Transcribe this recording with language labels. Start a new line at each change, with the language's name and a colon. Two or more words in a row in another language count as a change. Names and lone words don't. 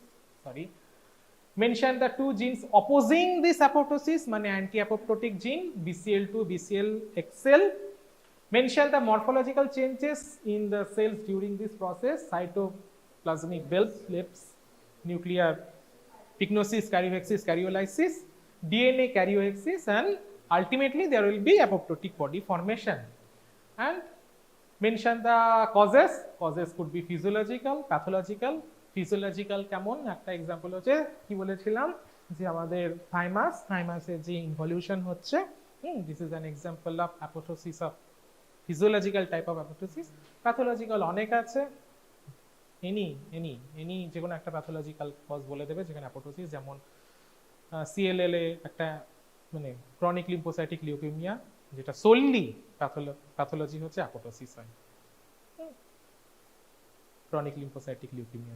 English: Mention the two genes opposing this apoptosis, mane anti-apoptotic gene BCL2, BCL-XL. Mention the morphological changes in the cells during this process: cytoplasmic bells, nuclear pycnosis, karyohexis, karyolysis, DNA karyohexis, and ultimately there will be apoptotic body formation. And mention the causes. Causes could be physiological, pathological.
Bangla: ফিজিওলজিক্যাল কেমন? একটা এক্সাম্পল হচ্ছে, কি বলেছিলাম, যে আমাদের থাইমাসের যে ইনভলিউশন হচ্ছে,
English: this is an example of apoptosis, of physiological type of apoptosis.
Bangla: প্যাথোলজিক্যাল অনেক আছে,
English: any any any
Bangla: যে কোনো একটা
English: pathological cause
Bangla: বলে দেবে যেখানে অ্যাপোটোসিস, যেমন সিএলএল এ একটা মানে
English: chronic lymphocytic leukemia,
Bangla: যেটা
English: solely pathology
Bangla: হচ্ছে অ্যাপোটোসিস হয়,
English: chronic lymphocytic leukemia.